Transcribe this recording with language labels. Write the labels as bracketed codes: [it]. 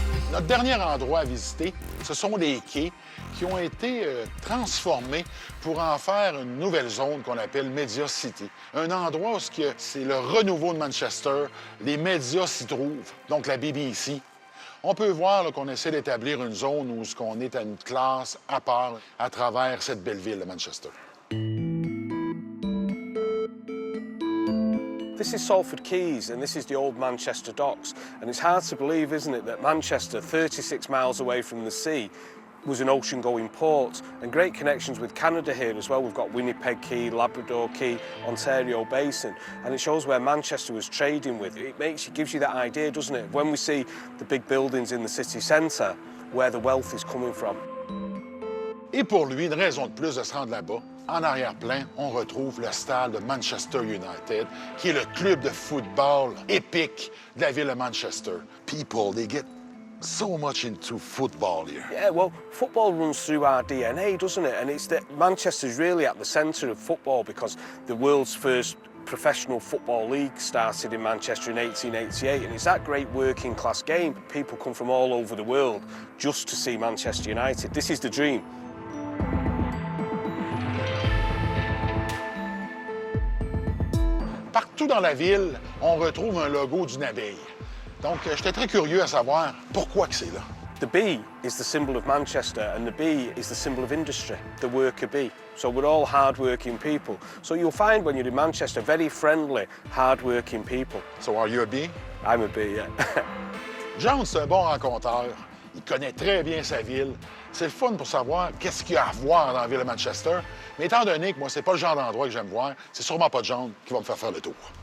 [fr] Notre dernier endroit à visiter, ce sont les quais qui ont été transformés pour en faire une nouvelle zone qu'on appelle Media City. Un endroit où c'est le renouveau de Manchester, les médias s'y trouvent, donc la BBC. On peut voir qu'on essaie d'établir une zone où on est à une classe à part à travers cette belle ville de Manchester. [en] This is Salford Quays, and this is the old Manchester docks. And it's hard to believe, isn't it, that Manchester, 36 miles away from the sea, was an ocean-going port, and great connections with Canada here as well. We've got Winnipeg Quay, Labrador Quay, Ontario Basin, and it shows where Manchester was trading with. It gives you that idea, doesn't it? When we see the big buildings in the city centre, where the wealth is coming from. [fr] Et pour lui, une raison de plus de se rendre là-bas, en arrière-plan, on retrouve le stade de Manchester United, qui est le club de football épique de la ville de Manchester. [en] People, they get so much into football here. Yeah, well, football runs through our DNA, doesn't it? And it's that Manchester's really at the centre of football because the world's first professional football league started in Manchester in 1888, and it's that great working class game. People come from all over the world just to see Manchester United. This is the dream. [fr] Partout dans la ville, on retrouve un logo d'une abeille. Donc, j'étais très curieux à savoir pourquoi que c'est là. [en] The bee is the symbol of Manchester, and the bee is the symbol of industry, the worker bee. So we're all hard-working people. So you'll find when you're in Manchester, very friendly, hard-working people. So are you a bee? I'm a bee, yeah. [fr] John, c'est un bon rencontreur. Il connaît très bien sa ville. C'est le fun pour savoir qu'est-ce qu'il y a à voir dans la ville de Manchester. Mais étant donné que moi, c'est pas le genre d'endroit que j'aime voir, c'est sûrement pas John qui va me faire le tour.